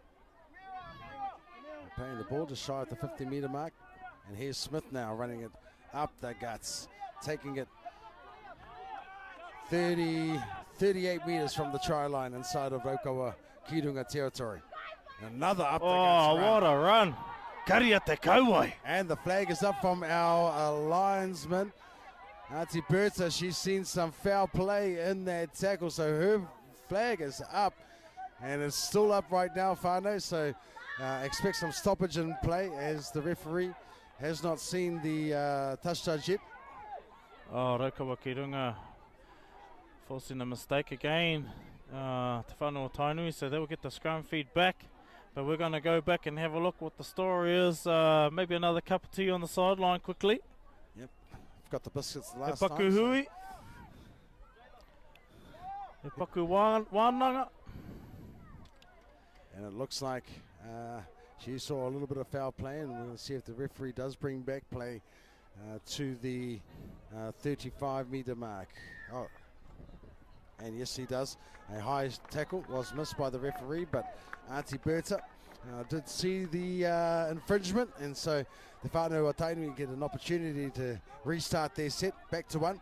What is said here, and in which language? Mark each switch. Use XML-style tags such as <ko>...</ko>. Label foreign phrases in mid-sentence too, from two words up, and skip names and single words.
<en>Playing the ball just shy at the 50-metre mark. And here's Smith now running it up the guts. Taking it 38 metres from the try line inside of Raukawa Kirunga territory. Another up the guts run. Oh, what a run.</en> <mi>Karia te kauai.</mi> <en>And the flag is up from our linesman. Auntie Berta, she's seen some foul play in that tackle, so her flag is up. And it's still up right now, Whānau, so expect some stoppage in play as the referee has not seen the touch judge yet. Oh, Raukawa Kirunga forcing a mistake again. Te Whānau o Tainui, so they will get the scrum feed back. But we're going to go back and have a look what the story is. Maybe another cup of tea on the sideline quickly. Yep, I've got the biscuits the last Paku time.</en> <mi>Hui. Paku Wānanga.</mi> <en>And it looks like she saw a little bit of foul play, and we're going to see if the referee does bring back play to the 35-metre mark. Oh, and yes, he does. A high tackle was missed by the referee, but Auntie Berta did see the infringement, and so the Whānau o Tainui get an opportunity to restart their set back to 1.</en>